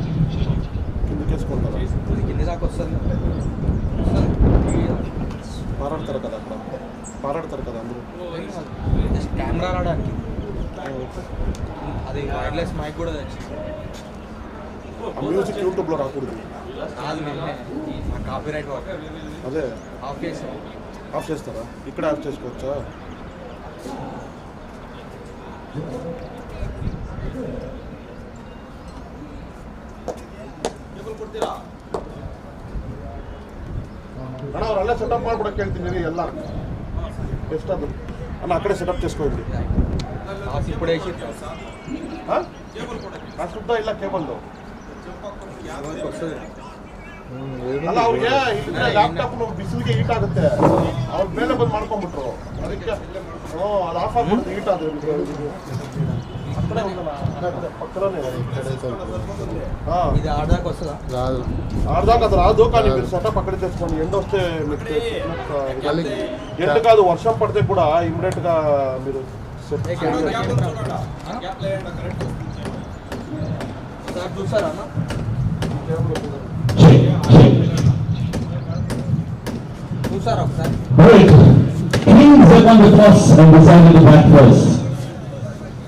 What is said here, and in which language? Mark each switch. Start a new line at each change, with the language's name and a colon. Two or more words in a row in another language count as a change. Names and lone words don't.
Telugu: कैमरा రావడానికి అది వైర్లెస్ మైక్ కూడా తెచ్చింది మ్యూజిక్ యూట్యూబ్ లో రాకూడదు కాదు నేను నా కాపీరైట్ అదే ఆఫ్ చేస్తారా ఇక్కడ ఆఫ్ చేసుకోవచ్చా
Kannada: ಅಣ್ಣ ಅವರೆಲ್ಲ ಸೆಟಪ್ ಮಾಡ್ಬಿಡಕ್ಕೆ ಹೇಳ್ತೀನಿ ಎಲ್ಲ ಎಷ್ಟದು ಅಣ್ಣ ಆ ಕಡೆ ಸೆಟಪ್ చేసుకోండి
Telugu: ಇప్పుడే
Kannada: ಆ ಸುದ್ದ ಇಲ್ಲ ಕೇಬಲ್ದು ಅಲ್ಲ ಅವ್ರಿಗೆ ಲ್ಯಾಪ್ಟಾಪ್ ಬಿಸಿಲಿಗೆ ಹೀಟ್ ಆಗುತ್ತೆ ಅವ್ರ ಮೇಲೆ ಬಂದು ಮಾಡ್ಕೊಂಡ್ಬಿಟ್ರು ಅದಕ್ಕೆ ಅದು ಆಫ್ ಆಗ್ಬಿಡುತ್ತೆ ಹೀಟ್ ಆದ್ರೆ
Telugu: ఇది ఆడదాకా వస్తుందా ఆడదాకా అది రాదు కానీ మీరు సెటప్ అక్కడే తెచ్చుకోండి ఎండ వస్తే మీకు ఎండ కాదు వర్షం పడితే కూడా ఇమ్మీడియట్ గా మీరు చూసారా చూసారా ఒకసారి